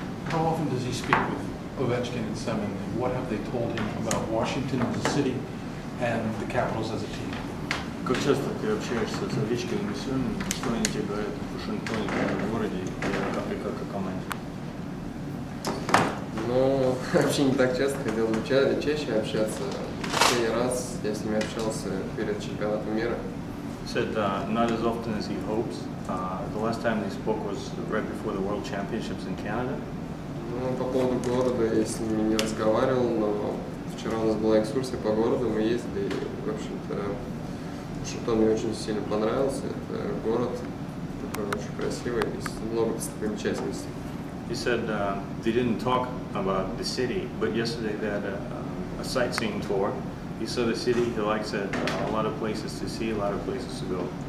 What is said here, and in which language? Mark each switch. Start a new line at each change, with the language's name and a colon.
English: how often does he speak with Ovechkin and Semin? And what have they told him about Washington as a city and the Capitals as a team?
Russian: Как часто ты общаешься с Овечкиным и Семиным? Что они тебе говорят о Вашингтоне, о городе и как о команде? Ну, вообще не так часто, хотел бы чаще общаться. Последний раз я с ними общался перед чемпионатом мира.
English: Said not as often as he hopes. The last time they spoke was right before the World Championships in Canada.
Russian: Ну, по поводу города я с ними не разговаривал, но вчера у нас была экскурсия по городу, мы ездили, и, в общем-то, Вашингтон мне очень сильно понравился. Это город такой очень красивый, есть много достопримечательностей.
English: He said they didn't talk about the city, but yesterday they had a sightseeing tour. He saw the city, he likes it, a lot of places to see, a lot of places to go.